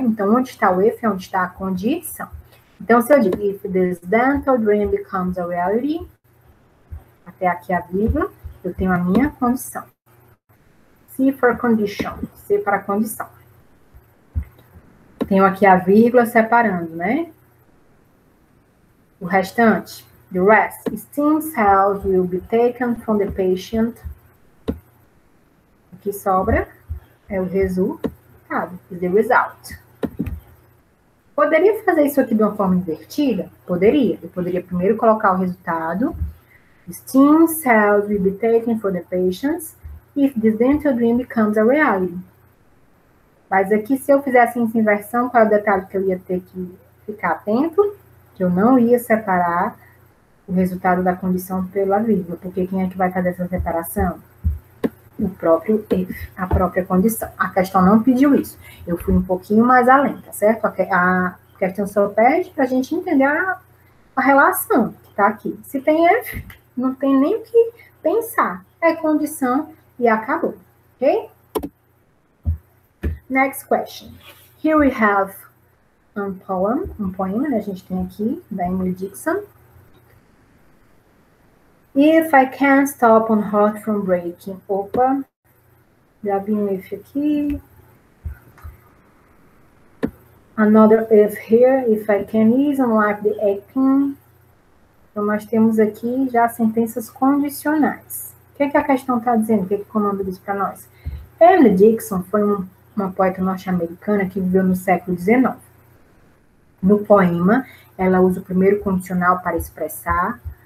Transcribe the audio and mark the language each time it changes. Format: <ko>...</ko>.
<pt>Então, onde está o if é onde está a condição. Então, se eu digo,</pt> <en>if this dental dream becomes a reality,</en> <pt>até aqui a vírgula, eu tenho a minha condição.</pt> <en>C for condition,</en> <pt>C para condição. Tenho aqui a vírgula separando, né? O restante,</pt> <en>the rest, stem cells will be taken from the patient.</en> <pt>O que sobra é o resultado,</pt> <en>is the result.</en> <pt>Poderia fazer isso aqui de uma forma invertida? Poderia. Eu poderia primeiro colocar o resultado.</pt> <en>Stem cells will be taken for the patients if this dental dream becomes a reality.</en> <pt>Mas aqui, se eu fizesse essa inversão, qual é o detalhe que eu ia ter que ficar atento? Que eu não ia separar o resultado da condição pela vírgula. Porque quem é que vai fazer essa separação? O próprio if, a própria condição. A questão não pediu isso. Eu fui um pouquinho mais além, tá certo? A questão só pede para a gente entender a relação que está aqui. Se tem if, não tem nem o que pensar. É condição e acabou. Ok?</pt> <en>Next question. Here we have</en> <pt>um poema, né? A gente tem aqui, da Emily Dickinson.</pt> <en>If I can't stop on heart from breaking.</en> <pt>Opa, já vi um if aqui.</pt> <en>Another if here. If I can ease unlike the aching.</en> <pt>Então, nós temos aqui já sentenças condicionais. O que é que a questão está dizendo? O que é que o comando diz para nós? Emily Dickinson foi uma poeta norte-americana que viveu no século XIX. No poema, ela usa o primeiro condicional para expressar.</pt>